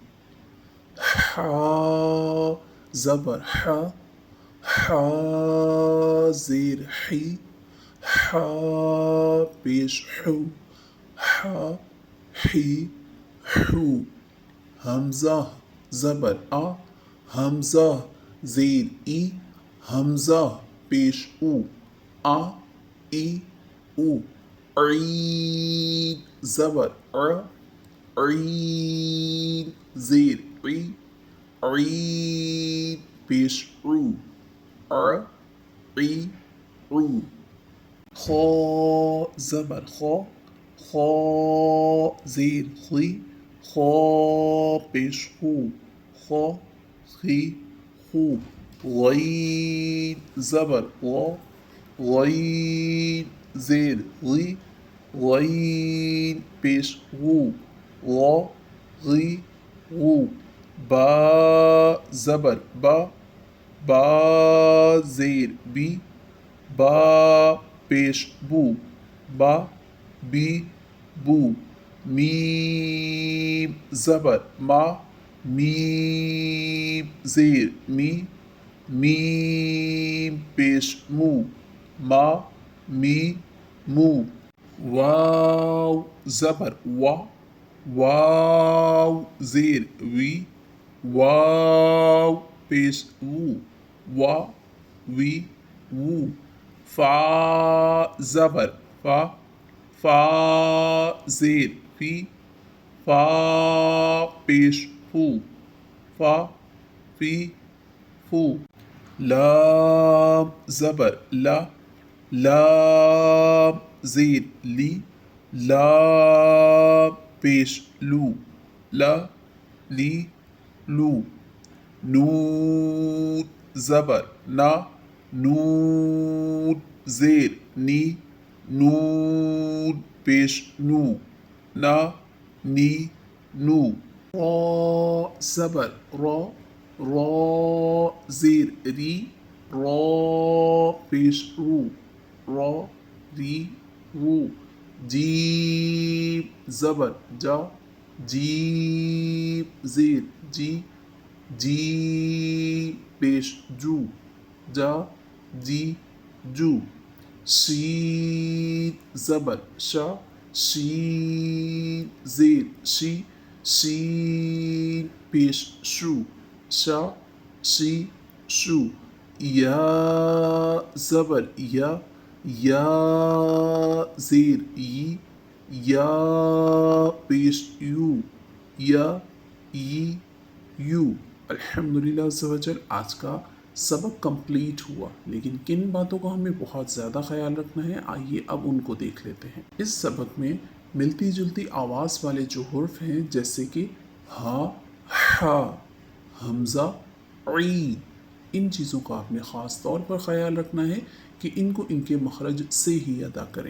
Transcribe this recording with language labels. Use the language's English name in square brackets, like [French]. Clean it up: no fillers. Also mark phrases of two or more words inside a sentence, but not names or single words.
[Urdu] ہا زبر ہا، ہا زیر ہی، ہا پیش ہو، ہا ہی ہو، حمزہ زبر آ، حمزہ زیر ای، حمزہ پیش او، آ ای او، عین زبر ع، عین زیر عی، عین پیش عو، ع عی عو، خا زبر خا، خا زیر خی، خا پیش خو، خا خی خو، غین زبر غا، غین زیر غی، غین پیش غو، غا غی غو، با زبر با، با زیر بی، با پیش بو، با بی بو، میم زبر ما، میم زیر می، میم پیش مو، ما می مو، واو زبر وا، واو زیر وی، واو پیش وو، وا وی وو، فا زبر فا، فا زیر فی، فا پیش فو، فا فی فو، لام زبر لا، لام زیر لی، لام پیش لو، لا لی لو، نون زبر نا، نون زیر نی، نون پیش نو، نا نی نو، را زبر را، را زیر ری، را پیش رو، را ری رو، جیم زبر جا، جیم زیر جی، جی پیش جو، جا جی جو، شین زبر شا، شین زیر شی، شین پیش شو، شا شی شو، یا زبر یا، یا زیر ی، یا پیش یو، یا ی یو۔ [Arabic] الحمدللہ عز و جل [Urdu] آج کا سبق کمپلیٹ ہوا، لیکن کن باتوں کا ہمیں بہت زیادہ خیال رکھنا ہے، آئیے اب ان کو دیکھ لیتے ہیں۔ اس سبق میں ملتی جلتی آواز والے جو حرف ہیں جیسے کہ ہا، ہا، حمزہ، عین، ان چیزوں کا آپ نے خاص طور پر خیال رکھنا ہے کہ ان کو ان کے مخرج سے ہی ادا کریں۔